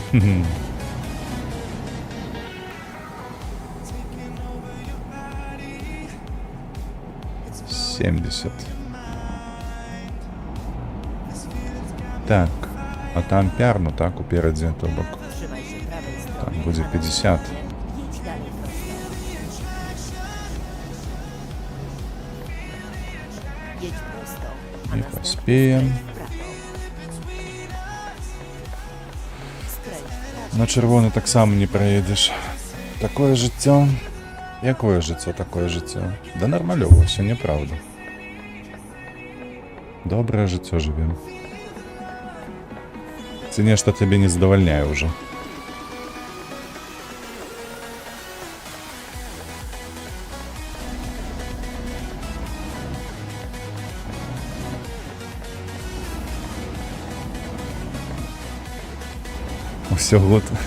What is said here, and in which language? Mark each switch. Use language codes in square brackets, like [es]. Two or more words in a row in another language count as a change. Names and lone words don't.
[be] 70. Так, а там пярну, так, уперадзе, то бок. [pl] Trzymaj się prawej strony. [be] Там будзе 50. [pl] Jedź dalej prosto. Jedź prosto, a [be] Nie [pl] następnie [be] pospiejem. [pl] skręć w prawo. Skręć w prawo. [be] На чырвоны таксама не праедзеш. Такое жыццё. Якое жыццё, такое жыццё? Да нармалёва, ўсё няправда. Добрае жыццё жывем. Ці нешта цябе не задавальняе ўжо. Усё гуд.